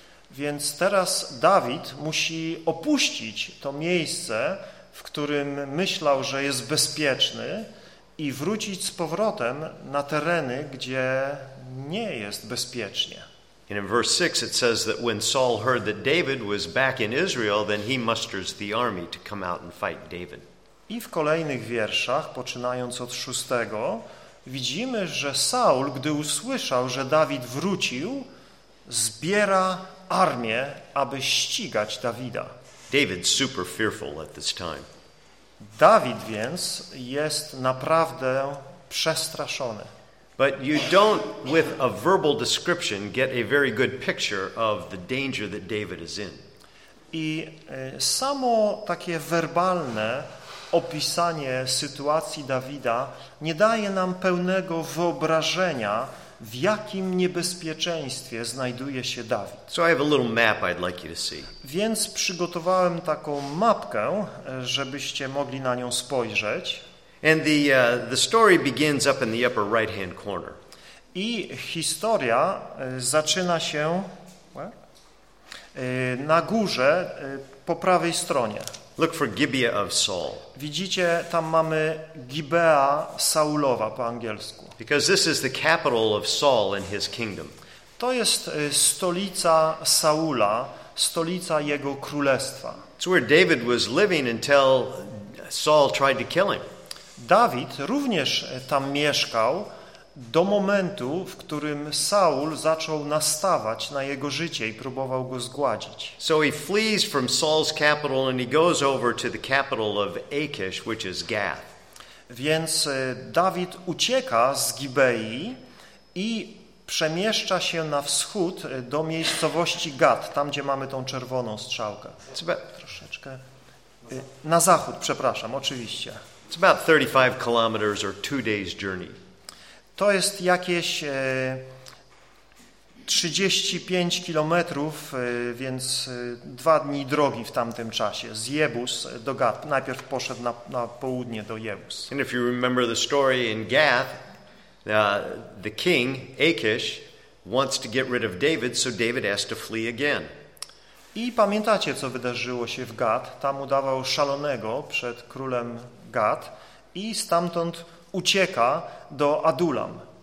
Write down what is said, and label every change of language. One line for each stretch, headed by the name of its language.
Polish: Więc teraz Dawid musi opuścić to miejsce, w którym myślał, że jest bezpieczny, i wrócić z powrotem na tereny, gdzie nie jest bezpiecznie.
English: And in verse 6 it says that when Saul heard that David was back in Israel, then he musters the army to come out and fight David.
Polish: I w kolejnych wierszach, poczynając od 6, widzimy, że Saul, gdy usłyszał, że Dawid wrócił, zbiera armię, aby ścigać Dawida.
English: David's super fearful at this time.
Polish: Dawid więc jest naprawdę przestraszony.
English: But you don't with a verbal description get a very good picture of the danger that David is in.
Polish: I samo takie werbalne opisanie sytuacji Dawida nie daje nam pełnego wyobrażenia, w jakim niebezpieczeństwie znajduje się Dawid.
English: So I have a little map I'd like you to see.
Polish: Więc przygotowałem taką mapkę, żebyście mogli na nią spojrzeć.
English: And the story begins up in the upper right hand corner.
Polish: I historia zaczyna się na górze po prawej stronie.
English: Look for Gibeah of Saul.
Polish: Widzicie, tam mamy Gibea Saulowa po angielsku.
English: Because this is the capital of Saul and his kingdom.
Polish: To jest stolica Saula, stolica jego królestwa.
English: It's where David was living until Saul tried to kill him.
Polish: Dawid również tam mieszkał do momentu, w którym Saul zaczął nastawać na jego życie i próbował go zgładzić.
English: So he flees from Saul's capital and he goes over to the capital of Achish, which is Gath.
Polish: Więc Dawid ucieka z Gibei i przemieszcza się na wschód do miejscowości Gad, tam gdzie mamy tą czerwoną strzałkę. Troszeczkę na zachód, przepraszam, oczywiście.
English: It's about 35 kilometers or 2 days journey.
Polish: To jest jakieś 35 kilometrów, więc 2 dni drogi w tamtym czasie, z Jebus do Gad. Najpierw poszedł na południe do Jebus.
English: And if you remember the story in Gath, the king, Achish, wants to get rid of David, so David has to flee again.
Polish: I pamiętacie, co wydarzyło się w Gad. Tam udawał szalonego przed królem Gad i stamtąd ucieka do Adulam.